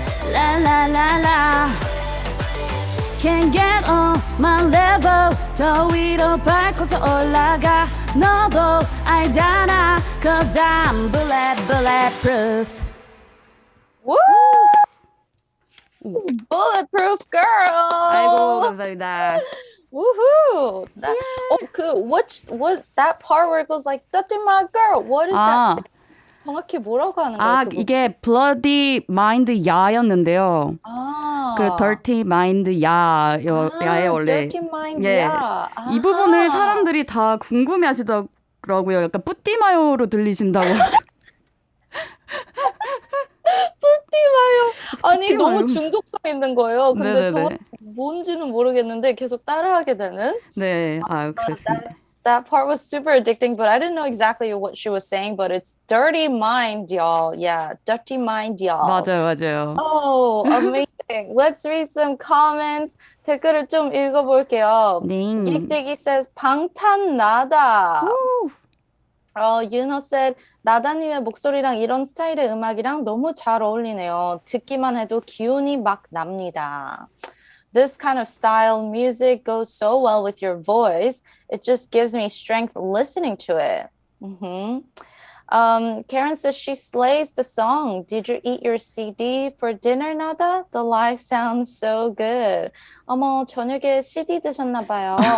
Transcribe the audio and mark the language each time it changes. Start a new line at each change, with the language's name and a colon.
English: La la la la Can't get on my level
Korean: 더 위로 밟고서 올라가 너도 알잖아
English: Cause I'm bulletproof Woo! Bulletproof girl.
Korean: 아이고 감사합니다.
English: Woohoo! What that part where it goes like "Dirty my girl"? What is that?
Korean: 정확히 뭐라고 하는 거예요? 그거? 이게
English: bloody mind
Korean: 야였는데요. 그
English: dirty mind
Korean: 야의 원래
English: dirty mind
Korean: 예. 야. 이 부분을 사람들이 다 궁금해하시더라고요. 약간 뿌띠마요로 들리신다고. 뿌띠마요. 아니 뿌띠마요. 너무 중독성 있는 거예요. 근데 네네네. 정확히 뭔지는 모르겠는데 계속 따라하게 되는. 네, 그렇습니다.
English: That part was super addicting, but I didn't know exactly what she was saying. But it's dirty mind, y'all. Yeah, dirty mind, y'all.
Korean: 맞아요.
English: Oh, amazing. Let's read some comments.
Korean: 댓글을 좀 읽어볼게요. 네. 릭대기 says 방탄나다. 윤호 said 나다님의 목소리랑 이런 스타일의 음악이랑 너무 잘 어울리네요. 듣기만 해도 기운이 막 납니다.
English: This kind of style music goes so well with your voice. It just gives me strength listening to it. Karen says she slays the song. Did you eat your CD for dinner, Nada? The live sounds so good.
Korean: 어머, 저녁에 CD 드셨나 봐요.